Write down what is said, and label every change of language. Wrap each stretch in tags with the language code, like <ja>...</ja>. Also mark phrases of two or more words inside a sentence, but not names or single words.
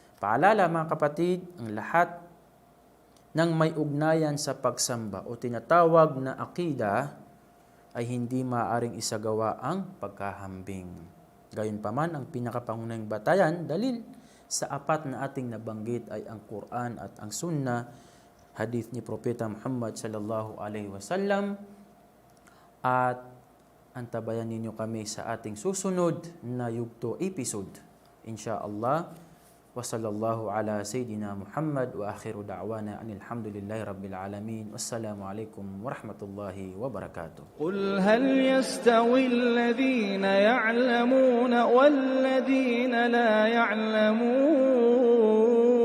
<tl>Paalala mga kapatid, ang lahat ng may ugnayan sa pagsamba o tinatawag na akida ay hindi maaaring isagawa ang pagkahambing. Gayunpaman, ang pinakapangunahing batayan, dalil sa apat na ating nabanggit ay ang Quran at ang Sunnah, hadith ni Propeta Muhammad</tl> <ar>صلى الله عليه وسلم.</ar> <tl>At antabayan ninyo kami sa ating susunod na yugto episode. Insyaallah.</tl> <ar>وصلى الله على سيدنا محمد وآخر دعوانا أن الحمد لله رب العالمين. والسلام عليكم ورحمة الله وبركاته. قل هل يستوي الذين يعلمون والذين لا يعلمون</ar>